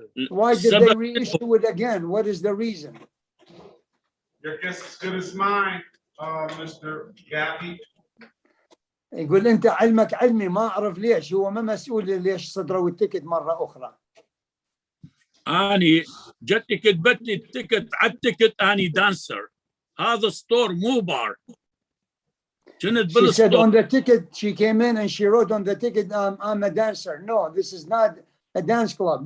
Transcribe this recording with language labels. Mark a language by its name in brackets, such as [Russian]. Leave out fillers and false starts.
[English] Why did they reissue it again? What is the reason? Your guess is as good as mine, Mr. Gaffey. [Arabic] يقول انت علمك علمي، ما اعرف ليش، هو ما مسؤول ليش صدروا التيكت مرة اخرى. اني جت كتبت لي التيكت على التيكت اني دانسر، هذا ستور مو بار. كنت [English] She said [Arabic] بالستور. [English] on the ticket, she came in and she wrote on the ticket, I'm a dancer. No, this is not a dance club.